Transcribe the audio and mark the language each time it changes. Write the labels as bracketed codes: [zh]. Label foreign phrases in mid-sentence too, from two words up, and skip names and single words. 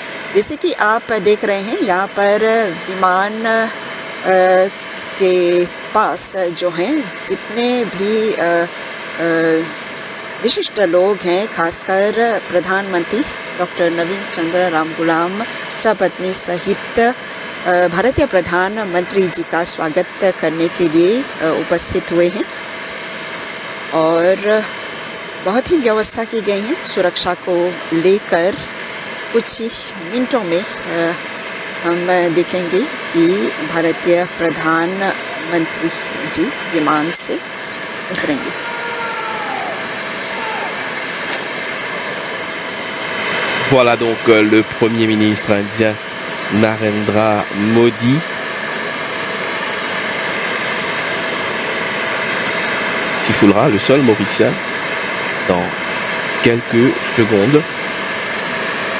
[hi] जैसे कि आप देख रहे हैं यहाँ पर विमान के पास जो हैं जितने भी विशिष्ट लोग हैं, खासकर प्रधानमंत्री डॉक्टर नवीन चंद्र राम गुलाम सपत्नी सहित भारतीय प्रधानमंत्री जी का स्वागत करने के लिए उपस्थित हुए हैं और बहुत ही व्यवस्था की गई है सुरक्षा को लेकर। कुछ ही मिनटों में हम देखेंगे कि भारतीय प्रधानमंत्री जी विमान से उतरेंगे। [fr] Voilà donc le Premier ministre indien Narendra Modi qui foulera le sol mauricien dans quelques secondes.